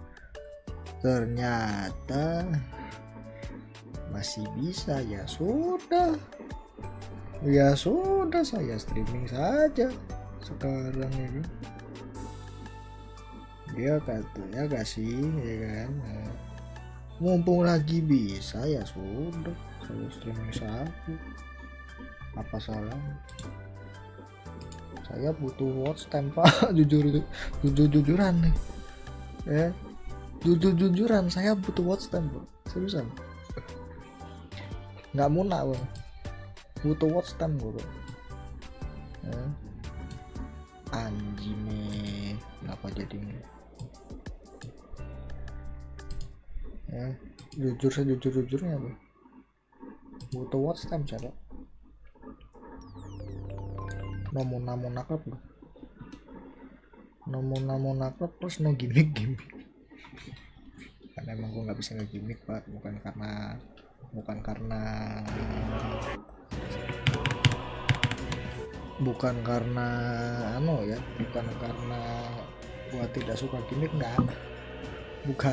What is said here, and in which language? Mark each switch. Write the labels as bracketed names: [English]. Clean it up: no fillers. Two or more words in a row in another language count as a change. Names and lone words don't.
[Indonesian] Ternyata masih bisa, ya sudah saya streaming saja sekarang ini. Dia katanya kasih ya kan, mumpung lagi bisa ya sudah saya streaming saja, apa salah? Saya butuh [English] watch time [Indonesian] Pak. Jujuran nih ya, jujuran saya butuh [English] watch time [Indonesian] Pak, seriusan nggak munak Bang, butuh [English] watch time [Indonesian] bro. Anjing nih, kenapa jadinya ya? Jujurnya bro, butuh [English] watch time [Indonesian] cara namun naklep bro, namun naklep terus [English] no gimmick [Indonesian] karena emang gue nggak bisa nge-gimmick Pak, bukan karena bukan karena gua tidak suka gimmick, enggak, bukan.